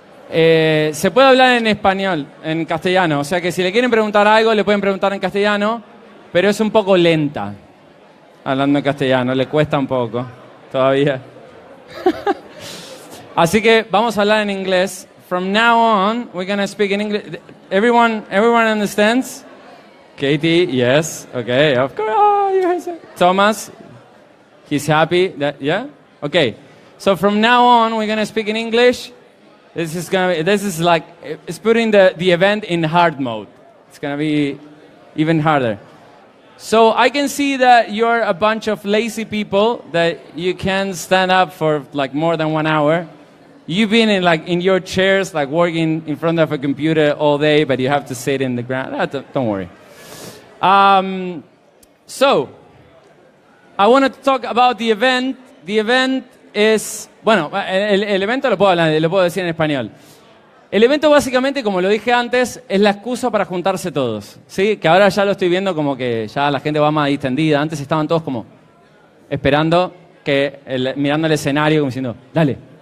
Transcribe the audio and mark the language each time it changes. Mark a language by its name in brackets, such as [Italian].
[Spanish] se puede hablar en español, en castellano. O sea que si le quieren preguntar algo, le pueden preguntar en castellano, pero es un poco lenta. Hablando en castellano, le cuesta un poco todavía. Así que vamos a hablar en inglés. [English] From now on, we're going to speak in English. Everyone understands? Katie, yes. Okay, of course. Oh, yes. Thomas, he's happy. Yeah? Okay. So from now on, we're going to speak in English. This is like, it's putting the event in hard mode. It's going to be even harder. So I can see that you're a bunch of lazy people that you can't stand up for like more than 1 hour. You've been in your chairs, like working in front of a computer all day, but you have to sit in the ground. Don't worry. So I want to talk about the event. The event is, [Spanish] bueno, el evento lo puedo decir en español. El evento básicamente, como lo dije antes, es la excusa para juntarse todos, ¿sí? Que ahora ya lo estoy viendo como que ya la gente va más distendida. Antes estaban todos como esperando, mirando el escenario, como diciendo, dale.